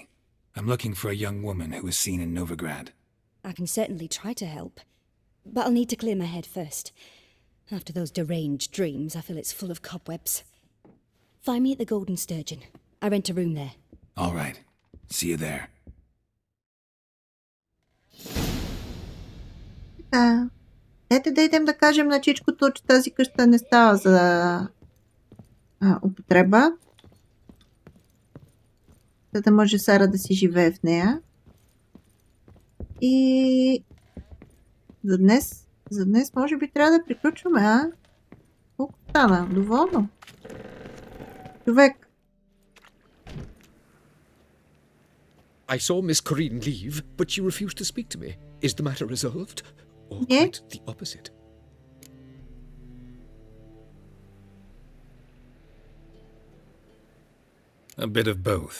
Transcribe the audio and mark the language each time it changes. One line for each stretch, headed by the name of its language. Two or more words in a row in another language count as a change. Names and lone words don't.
English: I'm looking for a young woman who was seen in Novigrad. I can certainly try to help. But I'll need to clear my head first. After those deranged dreams, I feel it's full of cobwebs. Find me at the Golden Sturgeon. I rent a room there. All right. See you there.
Bulgarian: Да. Дайте да идем да кажем на чичкото, че тази къща не става за употреба. За да може Сара да си живее в нея. И за днес може би трябва да приключваме, а? Колко стана? Доволно? Човек.
English: I saw Miss Corinne leave, but she refused to speak to me. Is the matter resolved? Or quite the opposite? A bit of both.